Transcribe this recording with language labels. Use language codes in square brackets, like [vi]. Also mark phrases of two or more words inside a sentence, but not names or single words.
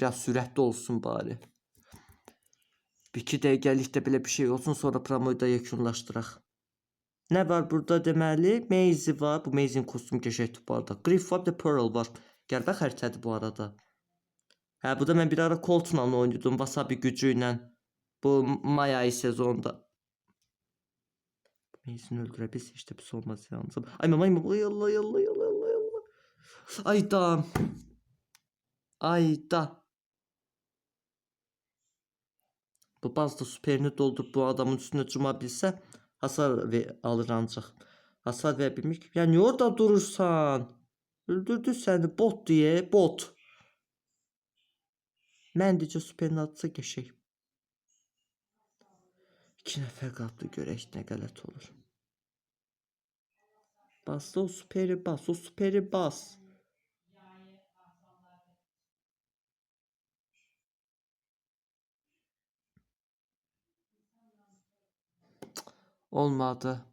[az] Biraz sürətli olsun bari. Bir 2 dəqiqəlikdə belə bir şey olsun. Sonra promoyu da yekunlaşdıraq. Nə var burada deməli? Maisie var. Bu Maisie'nin kostyumu qəşəngdir bu arada. Griff var, bir də Pearl var. Qəribə xəritədir bu arada. Hə, bu da mən bir ara Colt'la oynuyordum. Wasabi gücü ilə. Bu may ayı sezonunda. [tr] Maisie'ni öldürebilse işte bir şey olmaz yalnız. Ay mama, ay Allah, ay Allah, ay Allah, ay Allah. Ayda. Ayda. Bu bazda süperini doldurup bu adamın üstüne cumabilse hasar alır ancaq. Hasar verebilmiş. Ya niye orada durursan? Öldürdü seni bot diye bot. [az] Mən dicə süperini atsa geçək. 2 nəfər qaldı, görək nə qələt olur. Bas o süperi bas, o süperi bas. Olmadı.